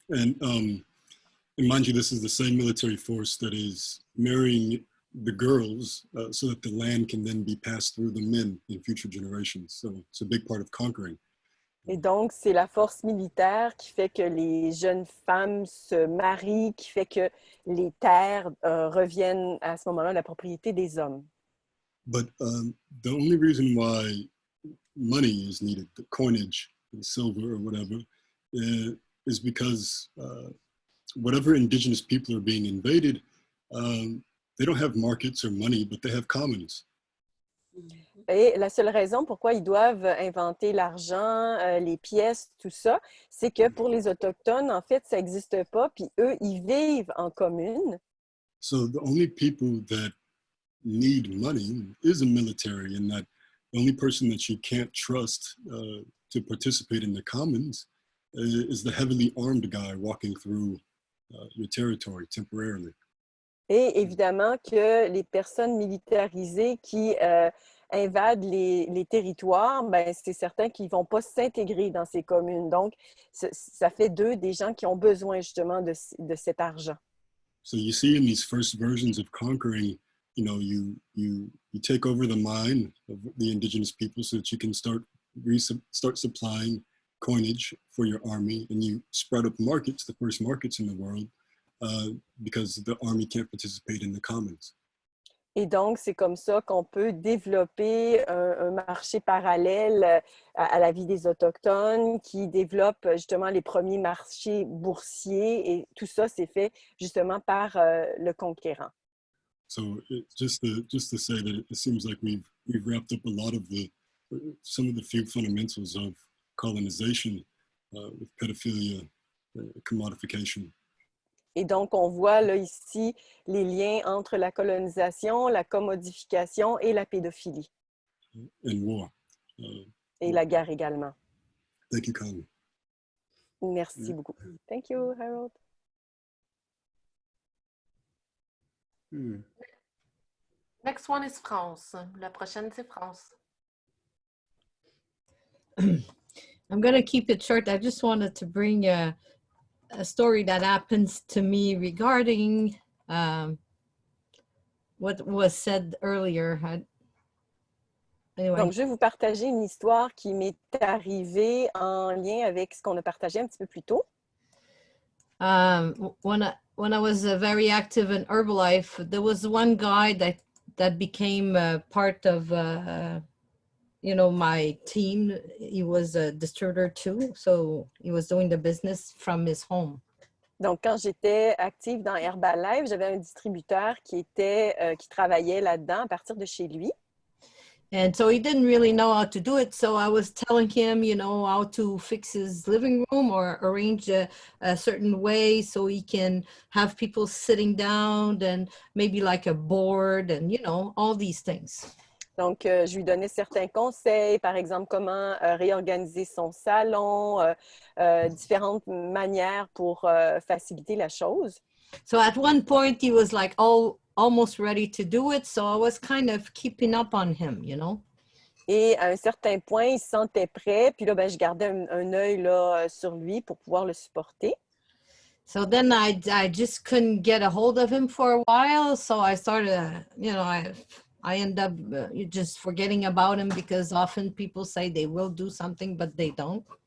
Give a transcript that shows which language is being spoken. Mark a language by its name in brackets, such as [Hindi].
[English] And mind you, this is the same military force that is marrying the girls so that the land can then be passed through the men in future generations. So it's a big part of conquering. [French] Et donc, c'est la force militaire qui fait que les jeunes femmes se marient, qui fait que les terres reviennent à ce moment-là à la propriété des hommes. [English] But the only reason why money is needed, the coinage, the silver or whatever, is because whatever indigenous people are being invaded, they don't have markets or money, but they have commons. [French] Et la seule raison pourquoi ils doivent inventer l'argent, les pièces, tout ça, c'est que pour les Autochtones, en fait, ça n'existe pas, puis eux, ils vivent en commune. [English] So the only people that need money is the military, and that the only person that you can't trust to participate in the commons is the heavily armed guy walking through your territory temporarily. [French] Et évidemment que les personnes militarisées qui invadent les territoires, ben, c'est certain qu'ils ne vont pas s'intégrer dans ces communes. Donc, ça fait d'eux des gens qui ont besoin justement de cet argent. [English] So you see in these first versions of conquering, you know, you take over the mind of the indigenous people so that you can start supplying coinage for your army, and you spread up markets, the first markets in the world, because the army can't participate in the commons. [French] Et donc, c'est comme ça qu'on peut développer un marché parallèle à la vie des Autochtones qui développe justement les premiers marchés boursiers et tout ça, c'est fait justement par le conquérant. [English] So just to say that it seems like we've wrapped up a lot of some of the few fundamentals of colonization with pedophilia, commodification. [French] Et donc, on voit là ici les liens entre la colonisation, la commodification et la pédophilie. [English] And war. [French] Et la guerre également. [English] Thank you, Colin. [French] Merci beaucoup. [English] Thank you, [French] Harold. [English] Next one is France. [French] La prochaine, c'est France. [English] I'm going to keep it short. I just wanted to bring a story that happens to me regarding what was said earlier. Anyway. [French] Donc, je vais vous partager une histoire qui m'est arrivée en lien avec ce qu'on a partagé un petit peu plus tôt. [English] When I was very active in Herbalife, there was one guy that became part of you know, my team. He was a distributor too, so he was doing the business from his home. [French] Donc, quand j'étais active dans Herbalife, j'avais un distributeur qui travaillait là-dedans à partir de chez lui. [English] And so he didn't really know how to do it. So I was telling him, you know, how to fix his living room or arrange a certain way so he can have people sitting down and maybe like a board and, you know, all these things. [French] Donc, je lui donnais certains conseils, par exemple, comment réorganiser son salon, différentes manières pour faciliter la chose. [English] So at one point, he was like almost ready to do it. So I was kind of keeping up on him, you know. [French] Et à un certain point, il se sentait prêt. Puis là, ben, je gardais un œil là, sur lui pour pouvoir le supporter. [English] So then I just couldn't get a hold of him for a while. So I started, you know, I end up just forgetting about him because often people say they will do something, but they don't.